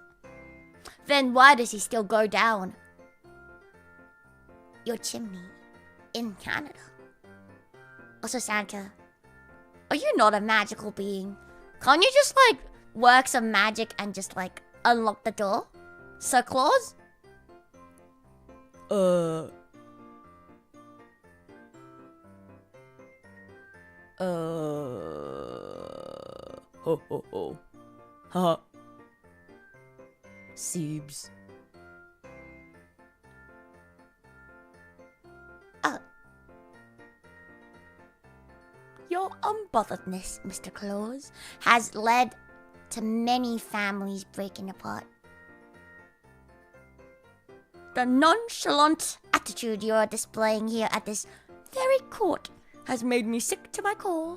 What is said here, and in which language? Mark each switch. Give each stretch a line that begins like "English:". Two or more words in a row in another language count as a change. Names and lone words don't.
English: Then why does he still go down your chimney in Canada? Also, Santa, are you not a magical being? Can't you just like work some magic and just like unlock the door? Sir Claus? Ho ho ho. Haha. Siebes. Your unbotheredness, Mr. Claus, has led to many families breaking apart. The nonchalant attitude you are displaying here at this very court has made me sick to my core.